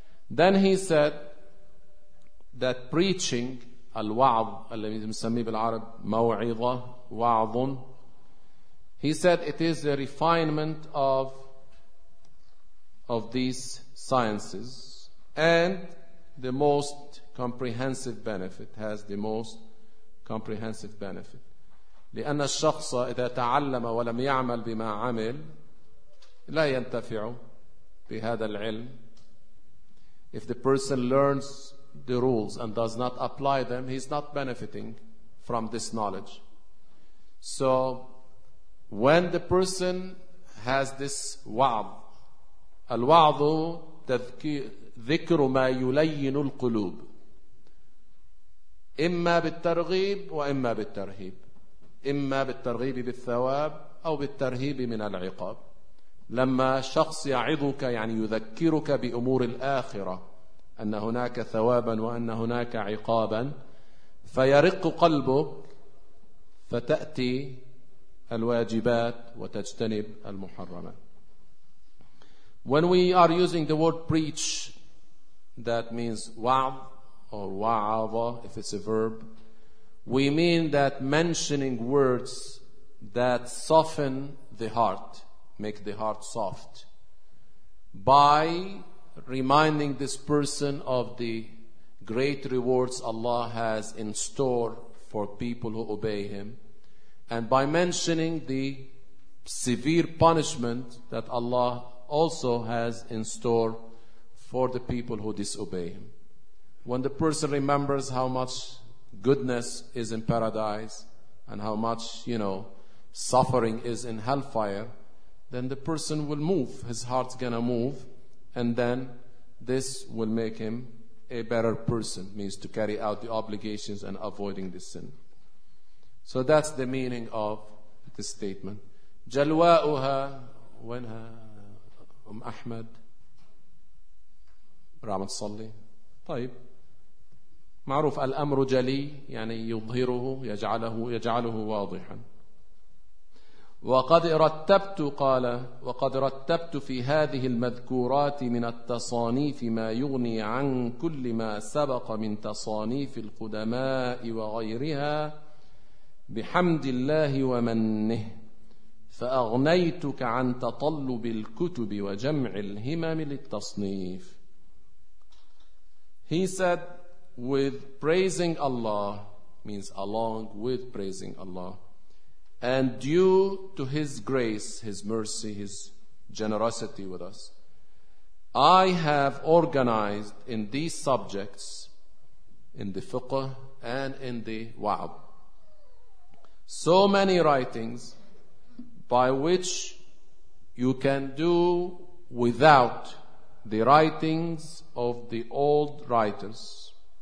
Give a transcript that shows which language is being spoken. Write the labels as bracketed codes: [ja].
[en] Then he said that preaching, [ar] al-wa'd, al-ladhi yusammi bil-arab maw'idha, wa'dun, [en] he said it is the refinement of these sciences and the most comprehensive benefit, has the most comprehensive benefit. [ar] لأن الشخص إذا تعلم ولم يعمل بما عمل لا ينتفع بهذا العلم. [en] If the person learns the rules and does not apply them, he's not benefiting from this knowledge. So when the person has this wa'd, [ar] الوعظ ذكر ما يلين القلوب إما بالترغيب وإما بالترهيب إما بالترغيب بالثواب أو بالترهيب من العقاب. لما شخص يعظك يعني يذكرك بأمور الآخرة أن هناك ثوابا وأن هناك عقابا فيرق قلبك فتأتي الواجبات وتجتنب المحرمات. [en] When we are using the word preach, that means wa'd or wa'adha if it's a verb, we mean that mentioning words that soften the heart, make the heart soft, by reminding this person of the great rewards Allah has in store for people who obey Him, and by mentioning the severe punishment that Allah also has in store for the people who disobey Him. When the person remembers how much goodness is in paradise and how much, you know, suffering is in hellfire, then the person will move, his heart's gonna move, and then this will make him a better person, means to carry out the obligations and avoiding the sin. So that's the meaning of the statement. [ar] Jalwa'uha wenha Ahmed Ramad Salli Taib معروف الأمر جلي يعني يظهره يجعله واضحا. وقد رتبت قال وقد رتبت في هذه المذكورات من التصانيف ما يغني عن كل ما سبق من تصانيف القدماء وغيرها بحمد الله ومنه فأغنيتك عن تطلب الكتب وجمع الهمم للتصنيف. [en] He said, with praising Allah means along with praising Allah. And due to His grace, His mercy, His generosity with us, I have organized in these subjects, in the fiqh and in the wa'ab, so many writings by which you can do without the writings of the old writers.